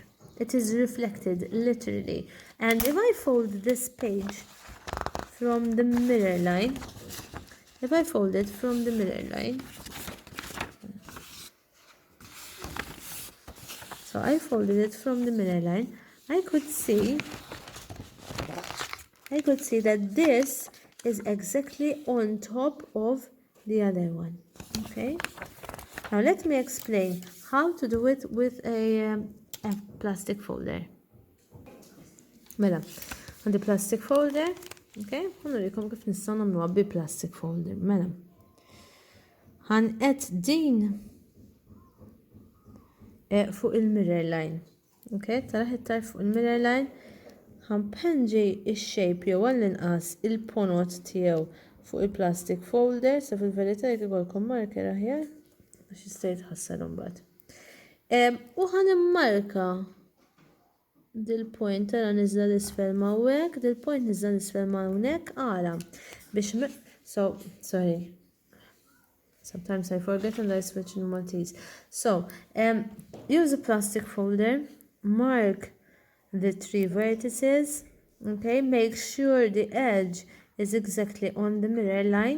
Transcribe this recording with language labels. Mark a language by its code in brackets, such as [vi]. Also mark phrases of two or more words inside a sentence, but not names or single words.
[en] It is reflected literally. And if I fold this page from the mirror line, if I fold it from the mirror line, so I folded it from the mirror line, I could see that this is exactly on top of the other one, okay? Now let me explain how to do it with a plastic folder. [mt] Mela, għandi [en] plastic folder, [mt] okay? Ħanurikom kif nistgħu nagħmluha bi [en] plastic folder. [mt] Mela. Ħanqed din fuq il- [en] mirror line. [mt] Okay? Tara ħittar fuq il- [en] mirror line. [mt] Ħanpenġi x-shape jew għall-inqas il-ponot tiegħu fuq il- [en] plastic folder, [mt] sa fil-verità jekk ikolkom marker aħjar għax jista' jitħassar imbagħad. U ħanimmarka dil-point tara niżla l-isfel ma' hawnhekk, dil-point niżla l-isfel ma' hawnhekk ara biex sorry. [en] Sometimes I forget and I switch in Maltese. So, use a plastic folder, mark the 3 vertices. Okay, make sure the edge is exactly on the mirror line.